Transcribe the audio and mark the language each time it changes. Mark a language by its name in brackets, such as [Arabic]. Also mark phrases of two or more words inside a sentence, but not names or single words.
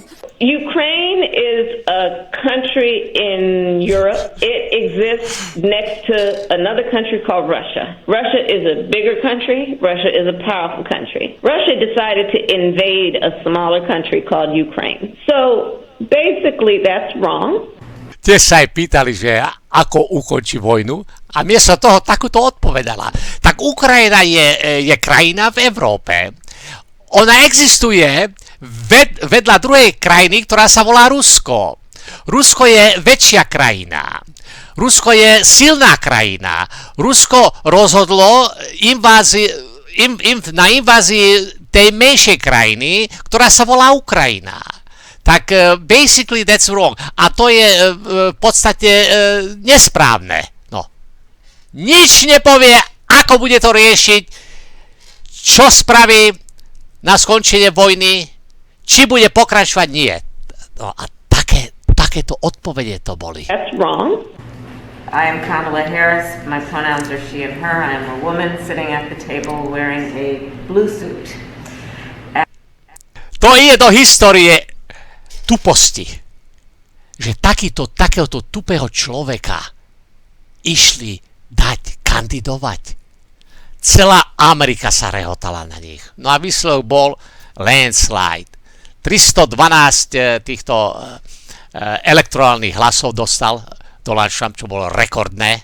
[English] Ukraine is a country in Europe. It exists next to another country called Russia. Russia is a bigger country. Russia is a powerful country. Russia decided to invade a smaller country called Ukraine. So basically that's wrong. [Slovak] Tiež sa aj pýtali, že ako ukončí vojnu a miesto toho takúto odpovedala. Tak Ukrajina je krajina v Európe. Ona existuje vedľa druhej krajiny, ktorá sa volá Rusko. Rusko je väčšia krajina. Rusko je silná krajina. Rusko rozhodlo na invázii tej menšej krajiny, ktorá sa volá Ukrajina. [English] Tak basically that's wrong. [Slovak] A to je v podstate nesprávne. No. Nič nepovie, ako bude to riešiť, čo spraví na skončenie vojny, či bude pokračovať, nie. No a také takéto odpovede to boli. [English] That's wrong. I am Kamala Harris. My pronouns are she and her. I am a woman sitting at the table wearing a blue suit. [Slovak] To ide do histórie tuposti, že takéhoto tupého človeka išli dať kandidovať. Celá Amerika sa rehotala na nich. No a výsledok bol landslide. 312 týchto elektorálnych hlasov dostal Donald Trump, čo bolo rekordné.